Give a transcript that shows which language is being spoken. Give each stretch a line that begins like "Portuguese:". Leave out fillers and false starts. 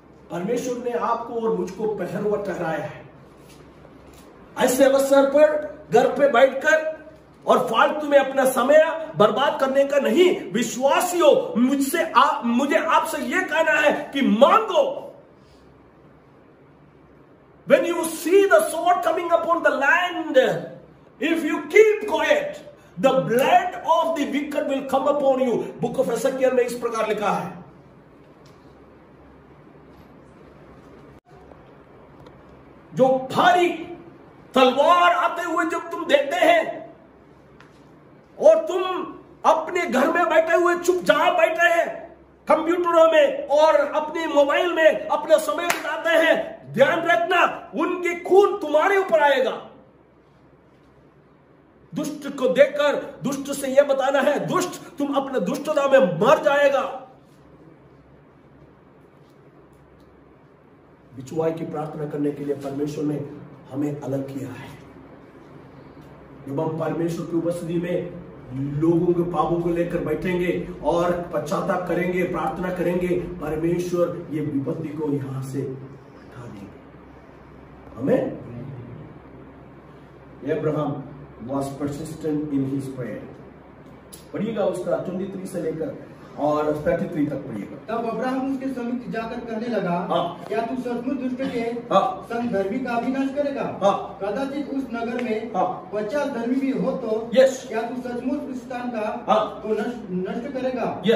Hindi: परमेश्वर ने आपको और मुझको पहरुआ ठहराया है। ऐसे अवसर पर घर पे बैठकर और फालतू में अपना समय बर्बाद करने का नहीं। विश्वासियों, मुझे आपसे यह कहना है कि मांगो।
English: When you see the sword coming upon the land, if you keep quiet, the blood of the wicked will come upon you.
Hindi: Book of Ezekiel में इस प्रकार लिखा है। जो भारी तलवार आते हुए जब तुम देखते हैं और तुम अपने घर में बैठे हुए चुपचाप बैठे हैं, कंप्यूटरों में और अपने मोबाइल में अपना समय बिताते हैं, ध्यान रखना उनके खून तुम्हारे ऊपर आएगा। दुष्ट को देखकर दुष्ट से यह बताना है, दुष्ट तुम अपने दुष्टता में मर जाएगा। बिछुआई की प्रार्थना करने के लिए परमेश्वर ने हमें अलग किया है। जब हम परमेश्वर की उपस्थिति में लोगों के पापों को लेकर बैठेंगे और पश्चाताप करेंगे, प्रार्थना करेंगे, परमेश्वर ये विपत्ति को यहां से हटा देंगे। आमीन।
English: Abraham was persistent in his prayer।
Hindi: पढ़िएगा उसका 23 से लेकर और 33 तक पढ़िएगा। तब अब्राहम उसके समीप जाकर कहने लगा, क्या तू सचमुच दुष्ट के संग धर्मी का अविनाश करेगा? कदाचित उस नगर में 50 धर्मी भी हो तो क्या तू सचमुच उस स्थान का तो नष्ट करेगा?